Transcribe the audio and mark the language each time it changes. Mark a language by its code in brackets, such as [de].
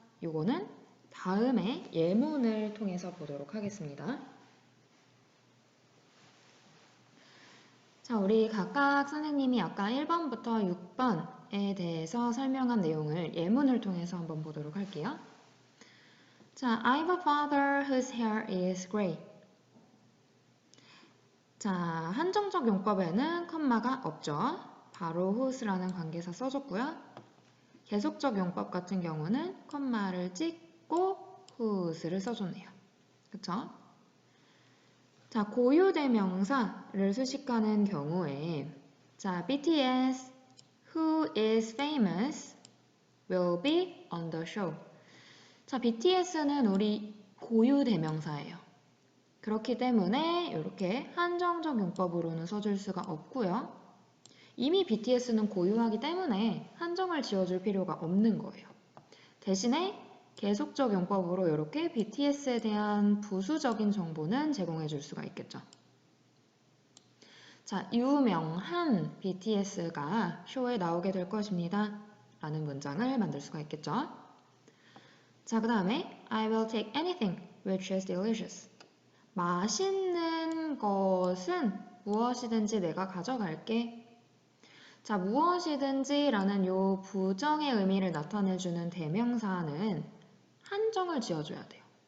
[ko] 요거는 다음에 예문을 통해서 보도록 하겠습니다. 자, 우리 각각 선생님이 아까 1번부터 6번에 대해서 설명한 내용을 예문을 통해서 한번 보도록 할게요. [en] 자, I have a father whose hair is gray. [ko] 자, 한정적 용법에는 컴마가 없죠. 바로 whose라는 관계사 써줬고요. 계속적 용법 같은 경우는 컴마를 찍고 whose를 써줬네요. 그쵸? [en] 자, [ko] 고유대명사를 수식하는 경우에 [en] 자, BTS who is famous will be on the show. [ko] 자, BTS는 우리 고유대명사예요. 그렇기 때문에 이렇게 한정적 용법으로는 써줄 수가 없고요. 이미 BTS는 고유하기 때문에 한정을 지어줄 필요가 없는 거예요. 대신에 계속적 용법으로 이렇게 BTS에 대한 부수적인 정보는 제공해 줄 수가 있겠죠. 자, 유명한 BTS가 쇼에 나오게 될 것입니다. 라는 문장을 만들 수가 있겠죠. [en] 자, [ko] 그 다음에 [en] I will take anything which is delicious. [ko] 맛있는 것은 무엇이든지 내가 가져갈게. 자, 무엇이든지 라는 요 부정의 의미를 나타내주는 대명사는 한정을 지어줘야 돼요.